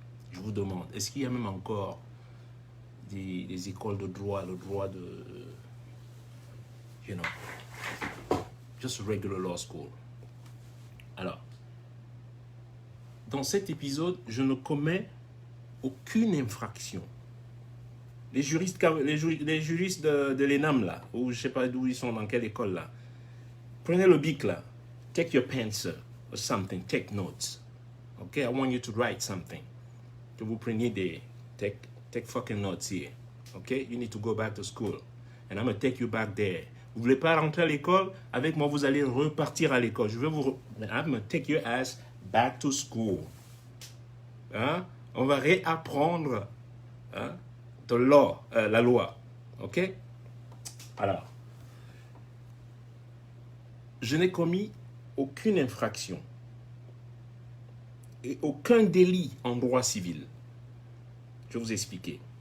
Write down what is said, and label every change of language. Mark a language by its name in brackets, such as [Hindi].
[French] Je vous demande, est-ce qu'il y a même encore des écoles de droit, le droit de, [English] you know, just a regular law school. [French] Alors, dans cet épisode, je ne commets aucune infraction. Les juristes de l'ENAM, là, ou je ne sais pas d'où ils sont, dans quelle école, là, prenez le bic, là. [English] Take your pencil or something. Take notes. Okay? I want you to write something. [French] Que vous preniez des... [English] Take fucking notes here. Okay? You need to go back to school. And I'm going to take you back there. [French] Vous ne voulez pas rentrer à l'école? Avec moi, vous allez repartir à l'école. Je vais vous... [English] I'm going to take your ass back to school. [French] Hein? On va réapprendre hein, la loi. OK? Alors, je n'ai commis aucune infraction et aucun délit en droit civil. Je vais vous expliquer.